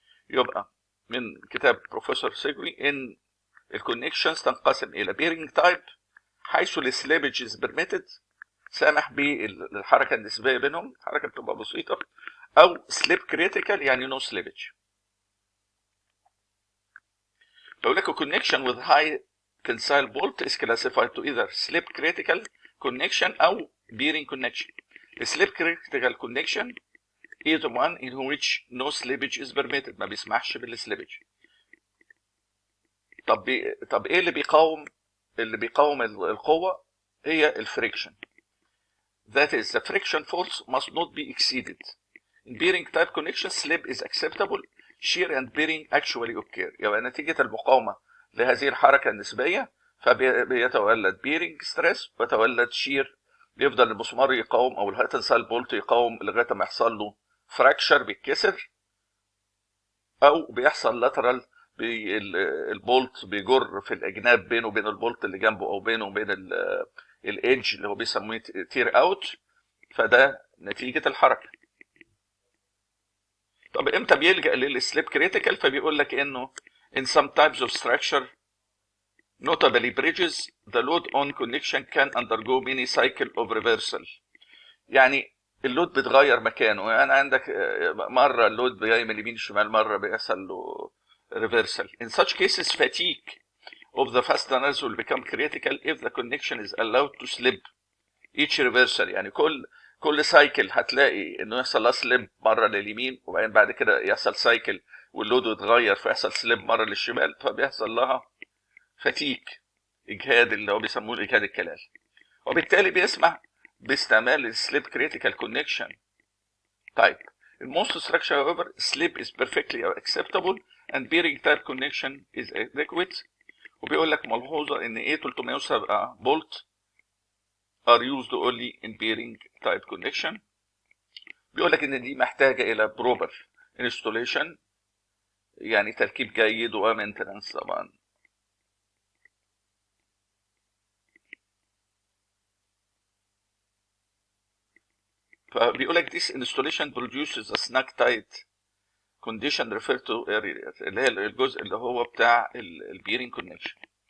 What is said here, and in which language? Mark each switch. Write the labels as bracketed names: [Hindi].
[Arabic] يبقى من كتاب بروفيسور سيجوي ان الكونكشنز تنقسم الى بيرنج تايب حيث السليبج از بيرميتد، سامح بالحركه النسبيه بينهم، الحركه بتبقى بسيطه، او سليب كريتيكال يعني نو سليبج. بقول لك [English] connection with high tensile bolt is classified to either slip critical connection او bearing connection. The slip critical connection is the one in which no slippage is permitted، [Arabic] ما بيسمحش بالسليبج. طب ايه اللي بيقاوم القوه؟ هي الفريكشن. [English] That is the friction force must not be exceeded. In bearing type connection slip is acceptable. Shear and bearing actually occur. [Arabic] يبقى نتيجة المقاومة لهذه الحركة النسبية فبيتولد bearing stress ويتولد shear، بيفضل المسمار يقاوم او الهاي تنسايل بولت يقاوم لغاية ما يحصل له فراكشر بيتكسر، او بيحصل lateral البولت بيجر في الاجناب بينه وبين البولت اللي جنبه او بينه وبين الايدج اللي هو بيسموه تير اوت، فده نتيجة الحركة. طب امتى بيلجأ للسليب كريتيكال؟ فبيقول لك انه [English] In some types of structure, notably bridges, the load on connection can undergo many cycle of reversal. [Arabic] يعني اللود بيتغير مكانه، يعني عندك مره اللود جاي من اليمين شمال، مره بيحصل له reversal. [English] In such cases, fatigue of the fasteners will become critical if the connection is allowed to slip each reversal. [Arabic] يعني كل سايكل هتلاقي انه يحصل لها سليب مره لليمين، وبعدين بعد كده يحصل سايكل واللود يتغير فيحصل سليب مره للشمال، فبيحصل لها فتيك، اجهاد، اللي هو بيسموه الاجهاد الكلال، وبالتالي بيسمح باستعمال السليب كريتيكال كونكشن. [English] طيب in most structure however slip is perfectly acceptable and bearing type connection is adequate. [Arabic] وبيقول لك ملحوظه ان [English] A307 bolt are used only in bearing type connection. [Arabic] بيقول لك ان دي محتاجه الى proper installation، يعني تركيب جيد ومينتنس طبعا. فبيقول لك [English] this installation produces a snug tight condition referred to earlier، [Arabic] اللي هي الجزء اللي هو بتاع البيرنج كونكشن.